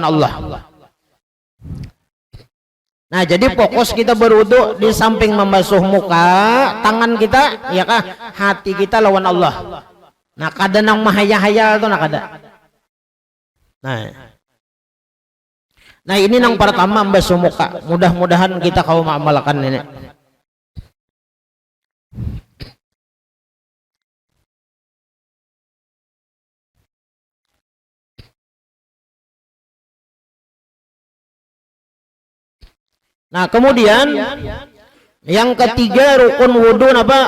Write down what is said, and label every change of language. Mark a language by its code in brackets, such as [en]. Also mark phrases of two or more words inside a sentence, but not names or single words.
[bjn] Ingat lawan Allah. [id] Nah, jadi fokus kita berwudu di samping membasuh muka, tangan kita, ya kah, hati kita lawan Allah. [bjn] Nah, kada nang mahaya-haya itu nak ada. Nah, ini nang pertama membasuh muka. [id] Mudah-mudahan kita kau mengamalkan ini. Nah, kemudian yang ketiga rukun wudhu apa?